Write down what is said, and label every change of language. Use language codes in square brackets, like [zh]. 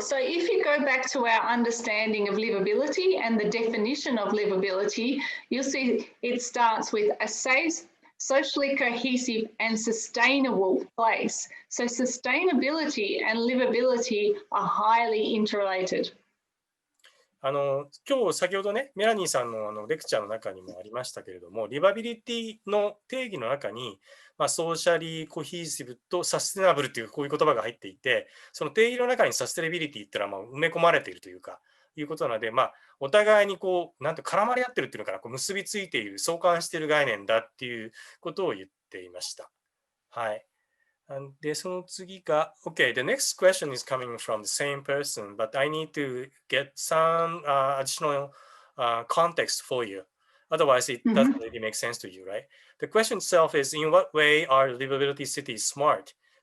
[en] So if you go back to our understanding of livability and the definition of livability, you'll see it starts with a safe, socially cohesive and sustainable place. So sustainability and livability are highly interrelated. [ja] 今日先ほどね、メラニーさんのレクチャーの中にもありましたけれども、リバビリティの定義の中に、ソーシャリーコヒーシブとサステナブルというこういう言葉が入っていて、その定義の中にサステナビリティっていうのは埋め込まれているというか、いうことなので、お互いになんて絡まり合ってるっていうのかな、結びついている、相関している概念だっていうことを言っていました。はい。で、その次が、 [en] OK, the next question is coming from the same person, but I need to get some additional context for you. Otherwise, it doesn't really make sense to you, right? The question itself is, in what way are livability cities smart?